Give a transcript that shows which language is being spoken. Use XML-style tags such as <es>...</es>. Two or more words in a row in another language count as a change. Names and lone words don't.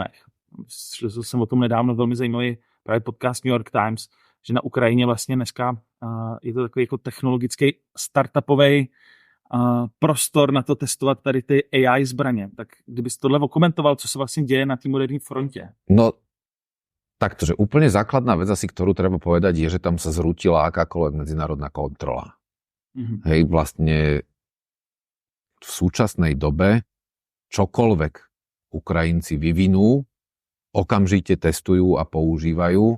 <cs>Slyšel jsem o tom nedávno velmi zajímavý právě podcast New York Times, že na Ukrajině vlastně dneska je to takový jako technologický startupový prostor na to testovat tady ty AI zbraně. Tak kdybys tohle okomentoval, co se vlastně děje na té moderní frontě? No,</cs> <sk>takto, že úplne základná vec asi, ktorú treba povedať, je, že tam sa zrútila akákoľvek medzinárodná kontrola. Mm-hmm. Hej, vlastne v súčasnej dobe čokoľvek Ukrajinci vyvinú, okamžite testujú a používajú.</sk>